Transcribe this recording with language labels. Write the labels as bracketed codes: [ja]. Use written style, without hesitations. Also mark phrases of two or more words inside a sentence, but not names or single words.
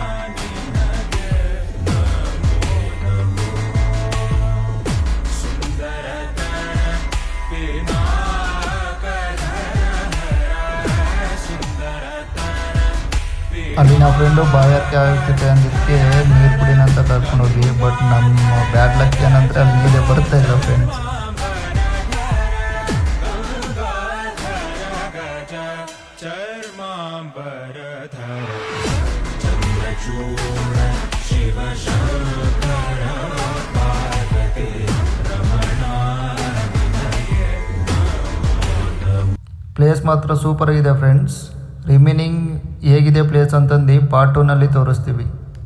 [sa] सुन्दरतन [kn] ಅಲ್ಲಿ ನಾವು ಫ್ರೆಂಡು ಬಾಯಾರಿಕೆ ಆಗ್ತಿದೆ ಅಂದಿದ್ದಕ್ಕೆ ನೀರು ಕುಡಿನ ಅಂತ ಕರ್ಕೊಂಡು ಹೋಗಿ. ಬಟ್ ನಮ್ಮ [en] bad luck [kn] ಏನಂದರೆ ಅಲ್ಲಿ ನೀರೇ ಬರ್ತಾ ಇಲ್ಲ ಫ್ರೆಂಡ್ಸ್. [sa] चर्माम्बरधर चन्द्रचूड शिव शङ्कर पार्वती रमण. [kn] ಪ್ಲೇಸ್ ಮಾತ್ರ ಸೂಪರ್ ಆಗಿದೆ ಫ್ರೆಂಡ್ಸ್. ರಿಮೈನಿಂಗ್ ಹೇಗಿದೆ ಪ್ಲೇಸ್ ಅಂತಂದು ಪಾರ್ಟ್ 2ನಲ್ಲಿ ತೋರಿಸ್ತೀವಿ.